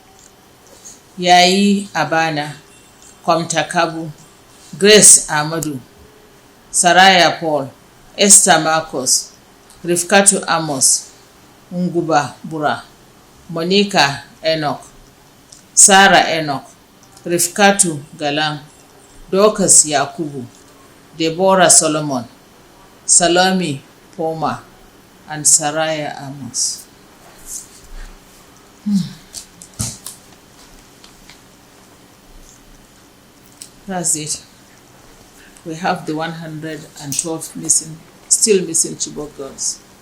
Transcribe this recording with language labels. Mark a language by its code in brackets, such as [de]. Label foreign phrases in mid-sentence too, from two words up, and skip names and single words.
[en] Yayi Abana, Kwamta Kabu, Grace Amadu, Saraya Paul, Esther Marcos, Rifkatu Amos, Nguba Bura, Monica Enoch, Sarah Enoch, Rifkatu Galang, Dorcas Yakubu, Deborah Solomon, Salome Poma, and Saraya Amos. That's it. We have the 112 still missing Chibok girls.